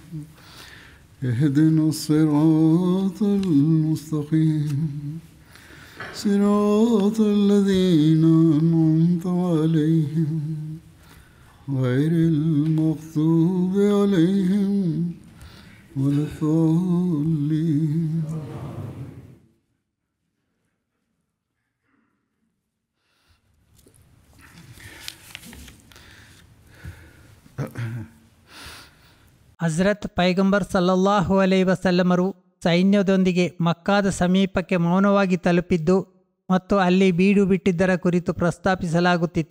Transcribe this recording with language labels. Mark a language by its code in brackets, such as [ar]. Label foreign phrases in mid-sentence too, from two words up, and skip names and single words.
[ar] اهدنا الصراط المستقيم صراط الذين أنعمت عليهم غير المغضوب عليهم ولا الضالين. [kn] ಹಜರತ್ ಪೈಗಂಬರ್ [ar] صلى الله عليه وسلم [kn] ಸೈನ್ಯದೊಂದಿಗೆ ಮಕ್ಕಾದ ಸಮೀಪಕ್ಕೆ ಮೌನವಾಗಿ ತಲುಪಿದ್ದು ಮತ್ತು ಅಲ್ಲಿ ಬೀಡು ಬಿಟ್ಟಿದ್ದರ ಕುರಿತು ಪ್ರಸ್ತಾಪಿಸಲಾಗುತ್ತಿತ್ತು.